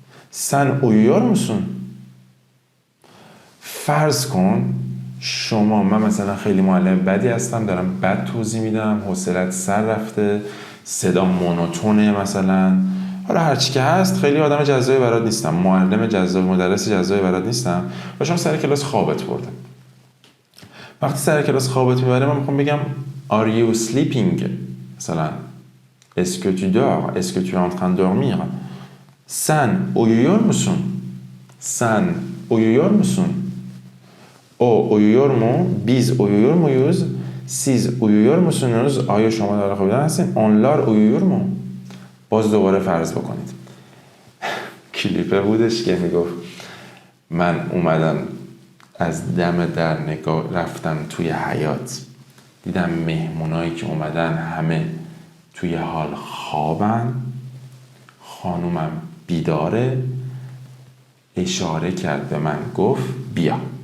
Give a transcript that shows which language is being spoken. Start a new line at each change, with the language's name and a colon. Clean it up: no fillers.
Turkish: سن اویویور مسون.
Persian: فرض کن شما، من مثلا خیلی معلم بدی هستم، دارم بد توضیح میدم، حوصله‌ات سر رفته، صدا مونوتونه مثلا، حالا هرچی که هست، خیلی آدم جذابی برات نیستم، معلم جذاب، مدرس جذابی برات نیستم و شما سر کلاس خوابت برده. وقتی سر کلاس خوابت میبره من میخوام بگم
English: are you sleeping
Persian: مثلا
French: est-ce que tu dors est-ce que tu es en train de dormir.
Turkish: sen uyuyor musun؟ sen uyuyor musun؟ o uyuyor mu؟ biz uyuyor muyuz؟ siz uyuyor musunuz؟
Persian: آیا شما در حال خوابیدن هستین؟
Turkish: onlar uyuyor mu؟
Persian: باز دوباره فرض بکنید. کلیپه بودش که میگفت من اومدم از دم در نگاه رفتم توی حیاط، دیدم مهمونایی که اومدن همه توی حال خوابن، خانومم بیداره، اشاره کرد به من گفت بیا.